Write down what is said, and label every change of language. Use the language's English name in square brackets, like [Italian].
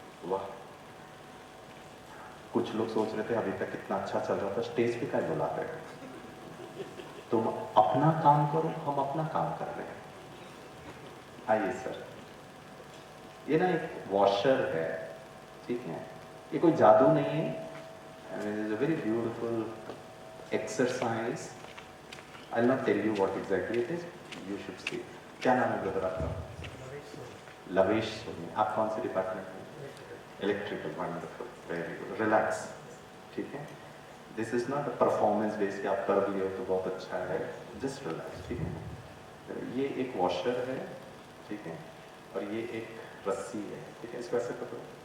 [Hindi] वाह, कुछ लोग सोच रहे थे अभी तक कितना अच्छा चल रहा था, स्टेज पे क्या बुला रहे हैं, तुम अपना काम करो, हम अपना काम कर रहे हैं। आइए सर, ये ना एक वॉशर है, ठीक है, ये कोई जादू नहीं है, [English] It is a very beautiful exercise. I'll not tell you what exactly it is, you should see. [Hindi] क्या नाम है ब्रदर आपका? लवेश सोनी। आप कौन से डिपार्टमेंट में? Electrical, wonderful, very good, relax, ठीक है। [English] this is not a performance base [Hindi] कि आप कर लिए हो तो बहुत अच्छा है, जस्ट रिलैक्स, ठीक है। ये एक वॉशर है, ठीक है, और ये एक रस्सी है, ठीक है, इसको ऐसे पकड़ो।